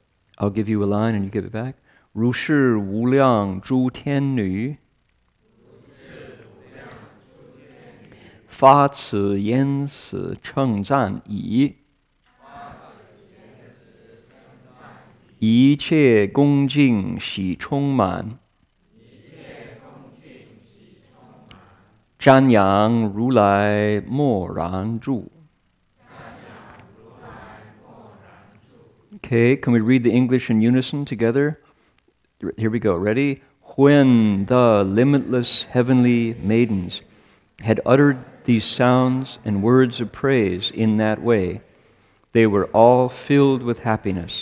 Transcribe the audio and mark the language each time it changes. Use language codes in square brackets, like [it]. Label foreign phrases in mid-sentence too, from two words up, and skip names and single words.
[en] I'll give you a line and you give it back. [zh] 如是无量诸天女发此言辞称赞已一切恭敬喜充满瞻仰如来默然住. [en] Okay, can we read the English in unison together? Here we go. Ready? When the limitless heavenly maidens had uttered these sounds and words of praise in that way, they were all filled with happiness.